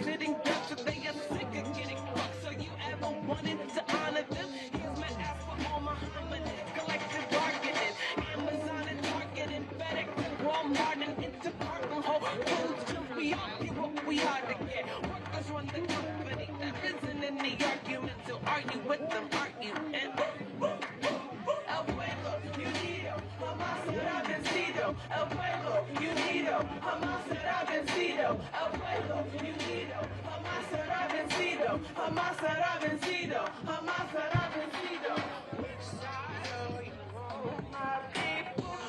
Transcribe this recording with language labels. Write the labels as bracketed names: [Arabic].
[English] sitting ducks, so they are sick of getting fucked. So you ever wanted to honor them? Here's my ask for all my hominids. Collective bargaining, Amazon and Target and FedEx and Walmart and Interpark and Whole Foods. Till we all get what we hard to get. Workers run the company. There isn't any argument. So are you with them? Are you? [Spanish] And El Pueblo, unido, jamás será vencido. El pueblo, unido, jamás será vencido. El pueblo, unido, jamás será vencido. Jamás será vencido. Jamás será vencido. [English] Which side are you on, my people?